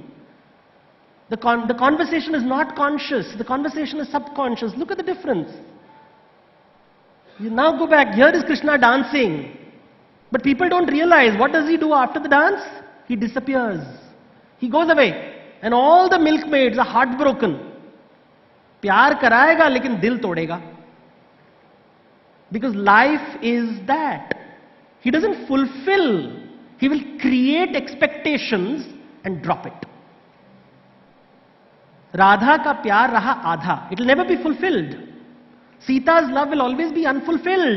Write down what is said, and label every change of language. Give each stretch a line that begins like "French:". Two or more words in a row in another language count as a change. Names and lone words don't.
English: The conversation is not conscious. The conversation is subconscious. Look at the difference. You now go back. Here is Krishna dancing. But people don't realize. What does he do after the dance? He disappears. He goes away. And all the milkmaids are heartbroken.
Hindi: Pyar karayega, lekin dil todega.
English: Because life is that. He doesn't fulfill. He will create expectations and drop it.
Hindi: Radha ka pyar raha adha.
English: It will never be fulfilled. Sita's love will always be unfulfilled.